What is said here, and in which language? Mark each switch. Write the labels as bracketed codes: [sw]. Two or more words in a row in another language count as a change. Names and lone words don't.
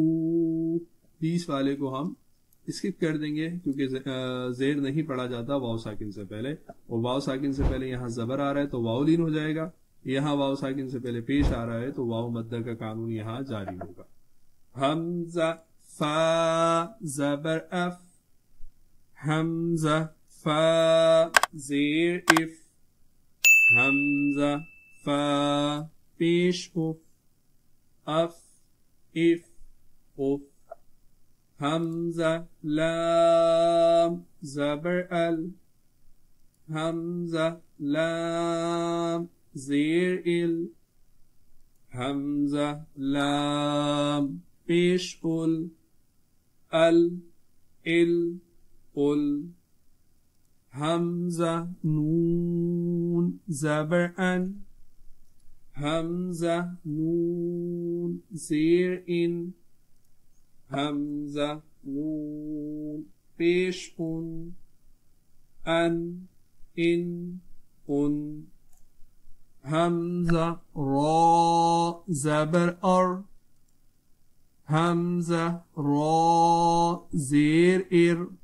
[ur] بیس والے کو ہم اسکپ کر دیں گے کیونکہ زیر نہیں پڑھا جاتا واو ساکن سے پہلے، اور واو ساکن سے پہلے یہاں زبر آ رہا ہے تو واو لین ہو جائے گا. یہاں واو ساکن سے پہلے پیش آ رہا ہے تو واو مدہ کا قانون یہاں جاری ہوگا. حمزہ فا زبر اف. حمزہ فا زیر اف حمزہ فا پیش اف اف اف اف حمزہ لام زبر ال حمزہ لام زیر ال حمزہ لام پیش ال ال حمزہ نون زبر ان حمزہ نون زیر ان حمزہ نون پیش ان حمزہ را زبر ار حمزہ را زیر ار